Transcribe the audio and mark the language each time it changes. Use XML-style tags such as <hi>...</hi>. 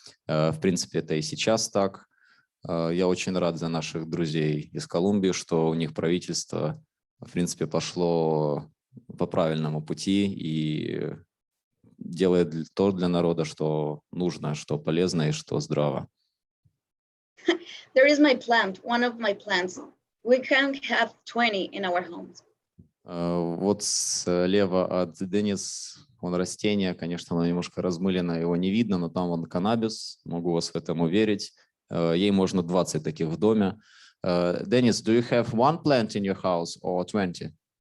<ru>В принципе, это и сейчас так. Я очень рад за наших друзей из Колумбии, что у них правительство, в принципе, пошло по правильному пути и делает то для народа, что нужно, что полезно и что здраво.</ru> <en>There is my plant, one of my plants. We can have 20 in our homes.</en> <ru>Вот слева от Денис, он растение, конечно, оно немножко размылено, его не видно, но там он каннабис, могу вас в этом уверить. Ей можно 20 таких в доме.</ru> <en>Dennis, do you have one plant in your house or 20?</en>